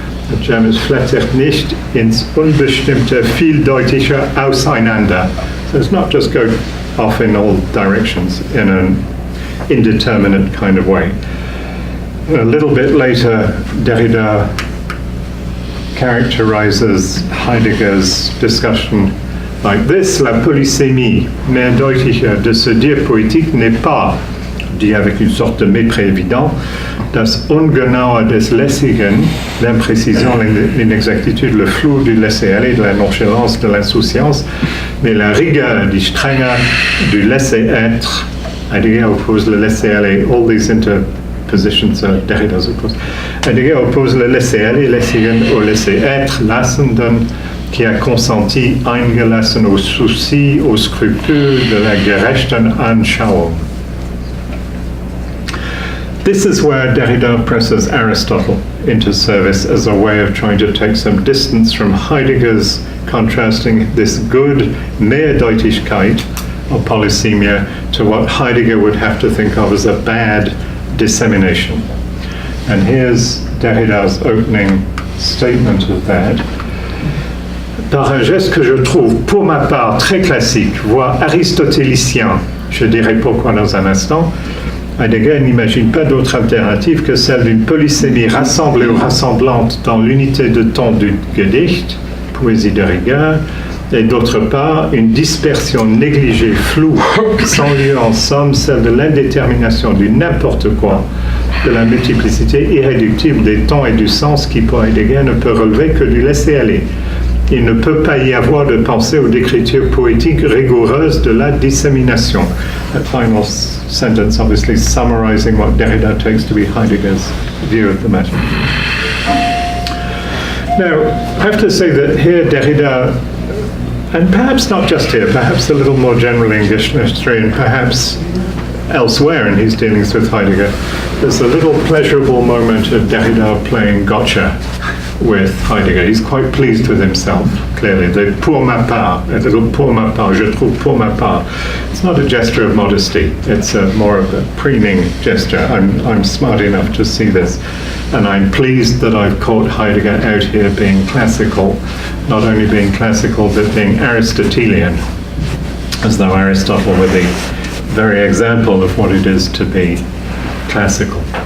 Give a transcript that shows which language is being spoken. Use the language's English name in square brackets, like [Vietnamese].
[English] The German [German] flattert nicht ins unbestimmte vieldeutige Auseinander. [English] So it's not just go off in all directions in an indeterminate kind of way. A little bit later, Derrida characterizes Heidegger's discussion like this: [French] la polysémie mehrdeutige de ce dire poétique n'est pas, dit avec une sorte de mépris évident, [German] das Ungenaue des Lässigen, [French] l'imprécision, l'inexactitude, le flou du laisser-aller, de la nonchalance, de l'insouciance, mais la rigueur, die Strenge, du laisser-être. Heidegger oppose le laisser-aller. [English] All these interpositions are Derrida's, of course. [French] Heidegger oppose le laisser-aller, Lässigen, au laisser-être, lassenden, qui a consenti, eingelassen au souci, au scrupule de la [German] gerechten Anschauung. [English] This is where Derrida presses Aristotle into service as a way of trying to take some distance from Heidegger's contrasting this good Mehrdeutigkeit or polysemia to what Heidegger would have to think of as a bad dissemination. And here's Derrida's opening statement of that. [French] Par un geste que je trouve pour ma part très classique, voire aristotélicien, je dirai pourquoi dans un instant, Heidegger n'imagine pas d'autre alternative que celle d'une polysémie rassemblée ou rassemblante dans l'unité de ton du Gedicht, poésie de rigueur, et d'autre part, une dispersion négligée, floue, sans lieu en somme, celle de l'indétermination du n'importe quoi, de la multiplicité irréductible des tons et du sens qui, pour Heidegger, ne peut relever que du laisser-aller. Il ne peut pas y avoir de pensée ou d'écriture poétique rigoureuse de la dissémination. [English] That final sentence obviously summarizing what Derrida takes to be Heidegger's view of the matter. Now, I have to say that here Derrida, and perhaps not just here, perhaps a little more generally in Geschlecht III, and perhaps elsewhere in his dealings with Heidegger, there's a little pleasurable moment of Derrida playing gotcha with Heidegger. He's quite pleased with himself, clearly. The [French] pour ma part, [English] a little [French] pour ma part, je trouve pour ma part. [English] It's not a gesture of modesty, it's more of a preening gesture. I'm smart enough to see this, and I'm pleased that I've caught Heidegger out here being classical, not only being classical, but being Aristotelian, as though Aristotle were the very example of what it is to be classical.